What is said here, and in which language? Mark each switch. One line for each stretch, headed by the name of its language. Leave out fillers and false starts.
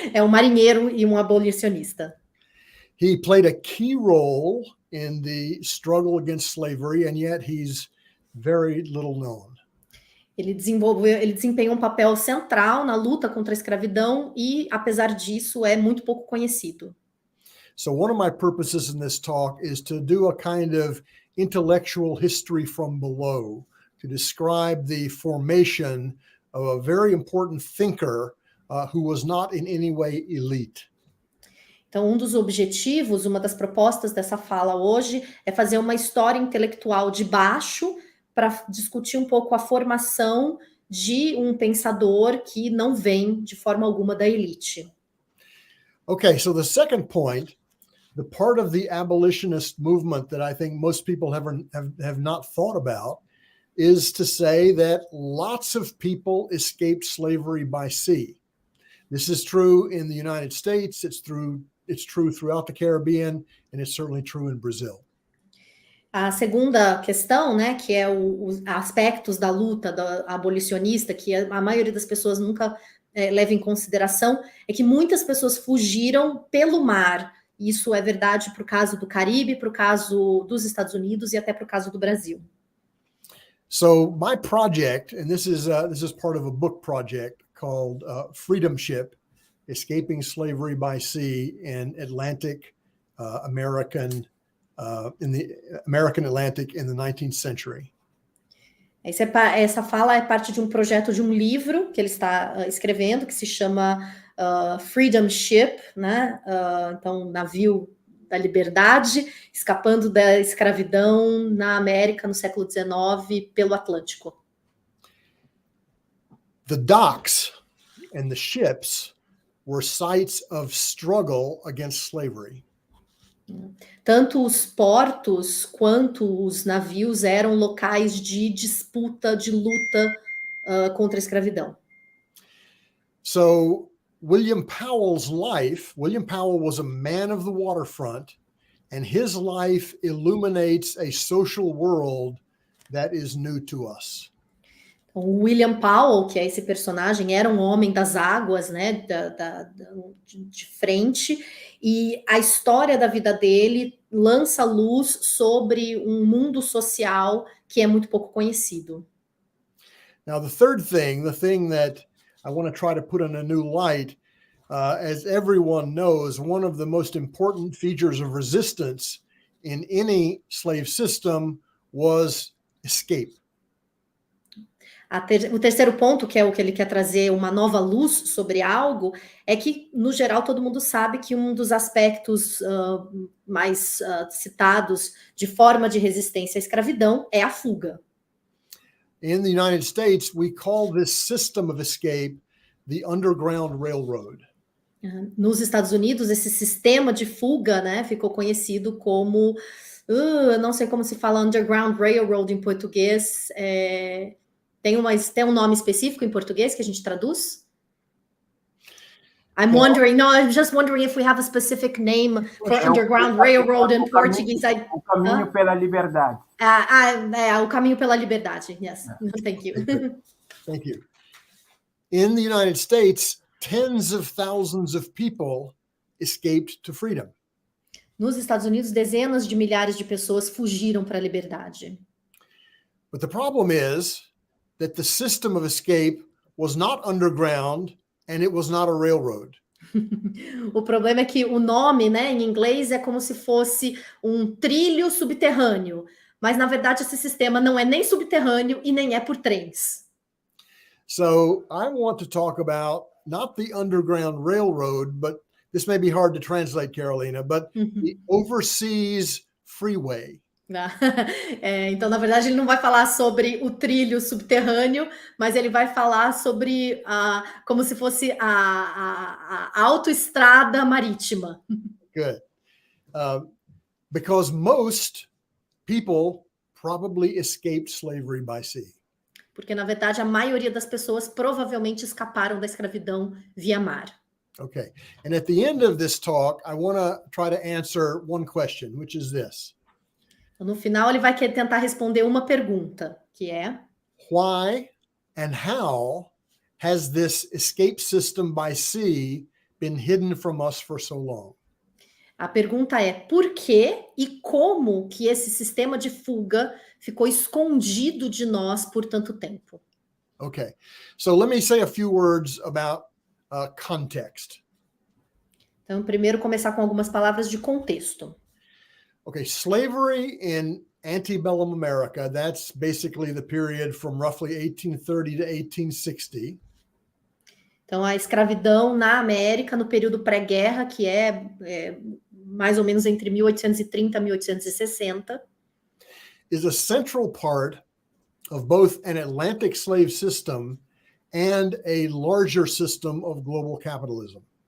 Portuguese: É um marinheiro e um abolicionista.
English: He played a key role in the struggle against slavery, and yet he's very little known.
Portuguese: Ele desempenhou um papel central na luta contra a escravidão e, apesar disso, é muito pouco conhecido.
English: So one of my purposes in this talk is to do a kind of intellectual history from below, to describe the formation of a very important thinker who was not in any way elite.
Portuguese: Então, um dos objetivos, uma das propostas dessa fala hoje é fazer uma história intelectual de baixo para discutir um pouco a formação de um pensador que não vem de forma alguma da elite.
English: Okay, so the second point, the part of the abolitionist movement that I think most people have not thought about is to say that lots of people escaped slavery by sea. This is true in the United States, it's true throughout the Caribbean, and it's certainly true in Brazil.
Portuguese: A segunda questão, né, que é os aspectos da luta da abolicionista, que a maioria das pessoas nunca leva em consideração, é que muitas pessoas fugiram pelo mar. Isso é verdade para o caso do Caribe, para o caso dos Estados Unidos e até para o caso do Brasil.
English: So my project, and this is part of a book project called Freedom Ship, Escaping Slavery by Sea in Atlantic American Atlantic in the 19th century.
Portuguese: Essa fala é parte de um projeto de um livro que ele está escrevendo, que se chama Freedom Ship, né? Então, navio da liberdade, escapando da escravidão na América no século XIX pelo Atlântico.
English: The docks and the ships were sites of struggle against slavery.
Portuguese: Tanto os portos quanto os navios eram locais de disputa, de luta contra a escravidão.
English: So William Powell was a man of the waterfront, and his life illuminates a social world that is new to us.
Portuguese: O William Powell, que é esse personagem, era um homem das águas, né, de frente, e a história da vida dele lança luz sobre um mundo social que é muito pouco conhecido.
English: Now, the thing that I want to try to put in a new light, as everyone knows, one of the most important features of resistance in any slave system was escape.
Portuguese: O terceiro ponto, que é o que ele quer trazer uma nova luz sobre algo, é que, no geral, todo mundo sabe que um dos aspectos mais citados de forma de resistência à escravidão é a fuga.
English: In the United States, we call this system of escape the Underground Railroad.
Portuguese: Nos Estados Unidos, esse sistema de fuga, né, ficou conhecido como, não sei como se fala Underground Railroad em português, tem um nome específico em português que a gente traduz?
English: I'm just wondering if we have a specific name for Underground Railroad in Portuguese.
Portuguese: O caminho pela liberdade. O caminho pela liberdade.
English: Yes, thank you. Thank you. In the United States, tens of thousands of people escaped to freedom.
Portuguese: Nos Estados Unidos, dezenas de milhares de pessoas fugiram para a liberdade.
English: But the problem is that the system of escape was not underground and it was not a railroad.
Portuguese: O problema é que o nome, né, em inglês é como se fosse um trilho subterrâneo, mas na verdade esse sistema não é nem subterrâneo e nem é por trens.
English: So I want to talk about not the Underground Railroad, but this may be hard to translate, Carolina, but the Overseas Freeway.
Portuguese: Então, na verdade, ele não vai falar sobre o trilho subterrâneo, mas ele vai falar sobre como se fosse a autoestrada marítima.
English: Good. Because most people probably escaped slavery by sea.
Portuguese: Porque, na verdade, a maioria das pessoas provavelmente escaparam da escravidão via mar.
English: Okay. And at the end of this talk, I want to try to answer one question, which is this.
Portuguese: No final, ele vai tentar responder uma pergunta, que é:
English: Why and how has this escape system by sea been hidden from us for so long?
Portuguese: A pergunta é por que e como que esse sistema de fuga ficou escondido de nós por tanto tempo?
English: Okay, so let me say a few words about context.
Portuguese: Então, primeiro começar com algumas palavras de contexto.
English: Okay, slavery in antebellum America, that's basically the period from roughly 1830 to 1860.
Portuguese: Então, a escravidão na América no período pré-guerra, que é mais ou menos entre 1830 e 1860,
English: is a central part of both an Atlantic slave system and a larger system of global capitalism.